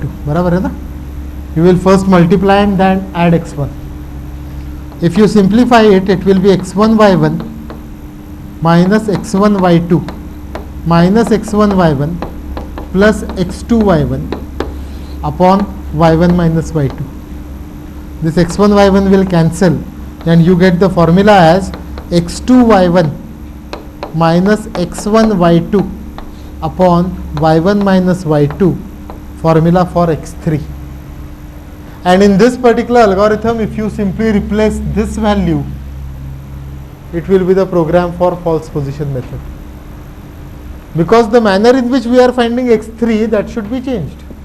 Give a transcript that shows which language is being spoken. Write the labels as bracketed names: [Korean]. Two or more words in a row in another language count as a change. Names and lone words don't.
[Hindi] बराबर है ना? [English] You will first multiply and then add x1. If you simplify it, it will be x1 y1 minus x1 y2 minus x1 y1 plus x2 y1 upon y1 minus y2. This x1 y1 will cancel and you get the formula as x2 y1 minus x1 y2 upon y1 minus y2, formula for x3. And in this particular algorithm, if you simply replace this value, it will be the program for false position method. Because the manner in which we are finding x3, that should be changed.